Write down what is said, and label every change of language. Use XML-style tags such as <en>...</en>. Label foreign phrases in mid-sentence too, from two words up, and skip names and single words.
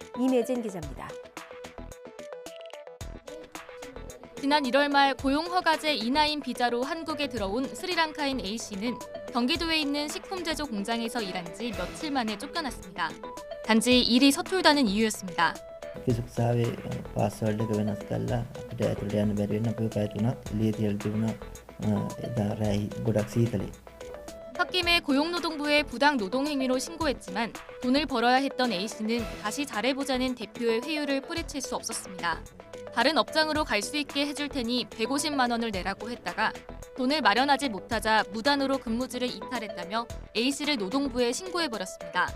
<ko>임혜진 기자입니다. 지난 1월 말 고용허가제 이나인 비자로 한국에 들어온 스리랑카인 A씨는 경기도에 있는 식품 제조 공장에서 일한 지 며칠 만에 쫓겨났습니다. 단지 일이 서툴다는 이유였습니다.</ko> <si>කිසික්ෂාවේ පාස්වර්ඩ් එක වෙනස් කරලා අපිට ඇතුළට යන්න බැරි වෙන අපේ පැය 3ක් එළිය තියලා තිබුණා. එදා රැයි ගොඩක් සීතලේ.</si> <ko>홧김에 고용노동부에 부당 노동 행위로 신고했지만 돈을 벌어야 했던 A씨는 다시 잘해보자는 대표의 회유를 뿌리칠 수 없었습니다. 다른 업장으로 갈 수 있게 해줄 테니 150만 원을 내라고 했다가 돈을 마련하지 못하자 무단으로 근무지를 이탈했다며 A씨를 노동부에 신고해버렸습니다.</ko>